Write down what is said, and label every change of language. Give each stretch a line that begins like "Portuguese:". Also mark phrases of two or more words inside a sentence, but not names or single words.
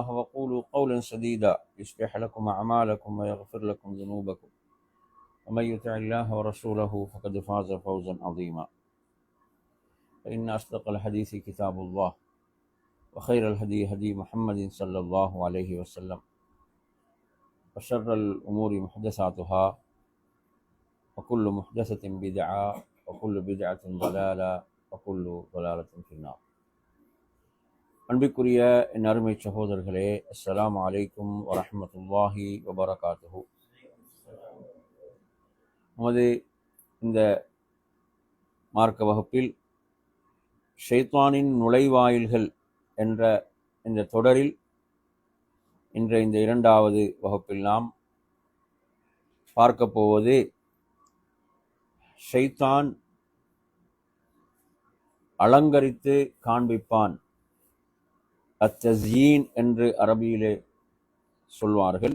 Arabic: وقولوا قولا سديدا يصلح لكم أعمالكم ويغفر لكم ذنوبكم ومن يطع الله ورسوله فقد فاز فوزا عظيما فإن أصدق الحديث كتاب الله وخير الهدي هدي محمد صلى الله عليه وسلم وشر الأمور محدثاتها وكل محدثة بدعة وكل بدعة ضلالة وكل ضلالة في النار.
Tamil: அன்பிற்குரிய என் அருமை சகோதரர்களே,
Arabic: السلام عليكم ورحمة الله وبركاته.
Tamil: நமது இந்த மார்க்க வகுப்பில் ஷைத்தானின் நுழைவாயில்கள் என்ற இந்த தொடரில் இன்றைய இந்த இரண்டாவது வகுப்பில் நாம் பார்க்க போவது ஷைத்தான் அலங்கரித்து காண்பிப்பான், அத்தஸ்யீன் என்று அரபியிலே சொல்வார்கள்.